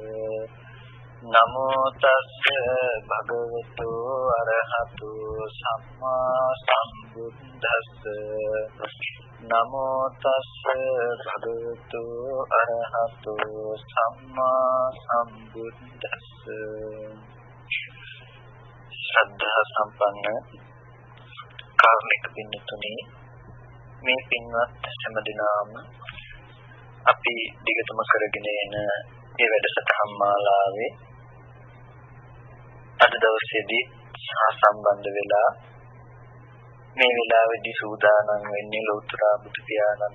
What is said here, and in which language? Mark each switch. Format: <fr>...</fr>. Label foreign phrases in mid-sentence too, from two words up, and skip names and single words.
<pi>Namo tassa bhagavato arahato samma sambuddhassa. Namo tassa bhagavato arahato samma sambuddhassa.</pi> <si>ශ්‍රද්ධා සම්පන්න කාර්මික පින්නතුනි, මේ පින්වත් හැම දිනම අපි දිගටම කරගෙන යන මේ වැඩසටහන් මාලාවේ අද දවසේදී සම්බන්ධ වෙලා මේ වෙලාවේදී සූදානම් වෙන්නේ ලෞතර බුදු පියාණන්</si>